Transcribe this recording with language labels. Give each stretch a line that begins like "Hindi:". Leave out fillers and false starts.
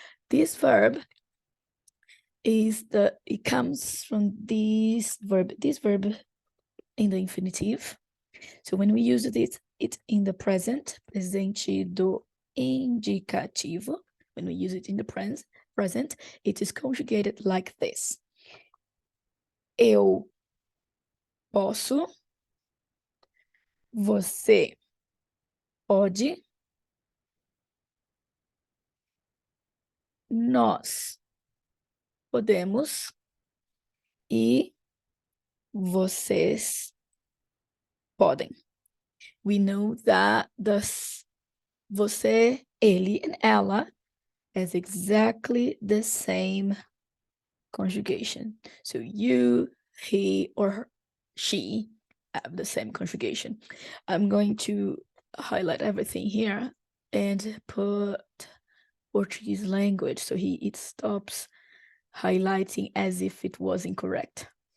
English: This verb it comes from this verb in the infinitive. So when we use it's in the present,
Portuguese: presente do indicativo.
English: When we use it in the present, it is conjugated like this.
Portuguese: Eu posso, você pode, nós podemos e vocês podem.
English: We know that você, ele, and ela has exactly the same conjugation. So you, he, or she have the same conjugation. I'm going to highlight everything here and put Portuguese language so it stops highlighting as if it was incorrect.